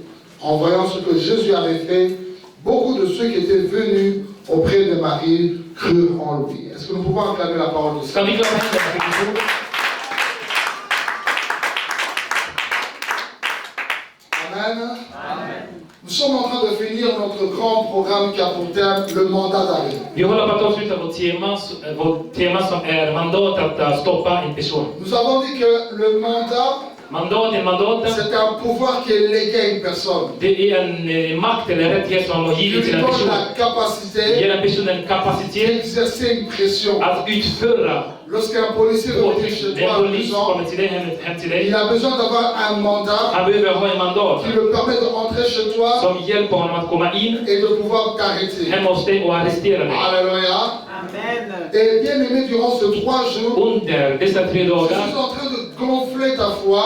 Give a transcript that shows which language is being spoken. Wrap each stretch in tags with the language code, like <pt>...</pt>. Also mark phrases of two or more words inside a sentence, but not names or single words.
<fr>En voyant ce que Jésus avait fait, beaucoup de ceux qui étaient venus auprès de Marie crurent en lui. Est-ce que nous pouvons acclamer la parole de Dieu? Amen. Nous sommes en train de finir notre grand programme qui a pour thème le mandat d'arrêt.</fr> <sv>Vi håller på att avsluta vårt tema som är mandat att stoppa en person.</sv> <fr>Nous avons dit que le mandat, c'est un pouvoir qui est légué à une personne.</fr> <sv>Det är en makt eller rättighet som har givits till en person. Ger en person en kapacitet</sv> <fr>d'exercer une pression.</fr> <sv>Att utföra.</sv> <fr>Lorsqu'un policier revient chez toi à maison, il a besoin d'avoir un mandat qui le permet de rentrer chez toi et de pouvoir t'arrêter. Alléluia. Amen. Et bien aimé, durant ces 3 jours, je suis en train de gonfler ta foi.</fr>